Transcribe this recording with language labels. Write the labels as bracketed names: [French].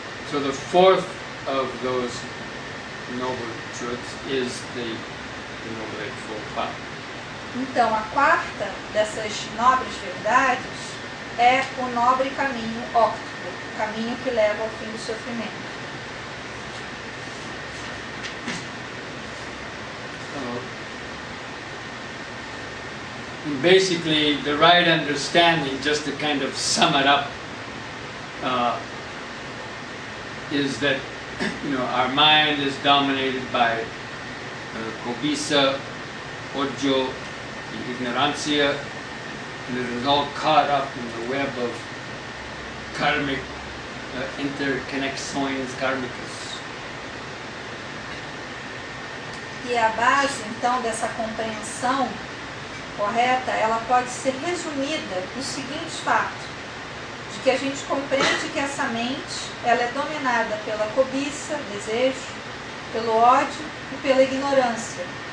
[English] So the fourth of those noble truths is the Noble Eightfold Path. [Portuguese] Então, a quarta dessas nobres verdades é o nobre caminho óptico, o caminho que leva ao fim do sofrimento. [English] And basically, the right understanding, just to kind of sum it up, is that our mind is dominated by cobiça, odio, and ignorancia, and it is all caught up in the web of karmic [Portuguese] interconexões kármicas. E a base, então, dessa compreensão correta, ela pode ser resumida nos seguintes fatos: de que a gente compreende que essa mente, ela é dominada pela cobiça, desejo, pelo ódio e pela ignorância.